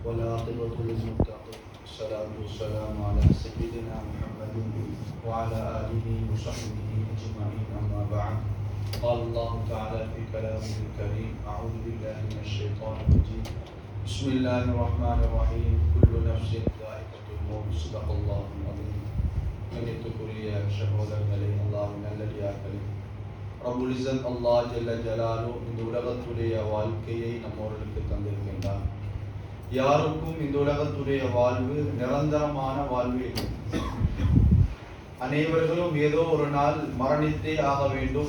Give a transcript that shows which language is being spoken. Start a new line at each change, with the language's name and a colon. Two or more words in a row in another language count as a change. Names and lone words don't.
Arabic: والعاقبة للمتقين والصلاة والسلام على سيدنا محمد وعلى آله وصحبه أجمعين أما بعد قال الله تعالى في كلامه الكريم أعوذ بالله من الشيطان الرجيم بسم الله الرحمن الرحيم كل نفس ذائقة الموت صدق الله العظيم
Tamil: கண்ணியத்துக்குரிய சகோதரர்களே, அல்லாஹ்வின் நல்லடியார்களே, ரப்புல் இஸ்ஸத் அல்லாஹ் ஜல்ல ஜலாலு இந்த உலகத்துடைய வாழ்க்கையை நம்மவர்களுக்கு தந்திருக்கின்றார். யாருக்கும் இந்த உலகத்துடைய வாழ்வு நிரந்தரமான வாழ்வு இல்லை. அனைவர்களும் ஏதோ ஒரு நாள் மரணித்தே ஆக வேண்டும்.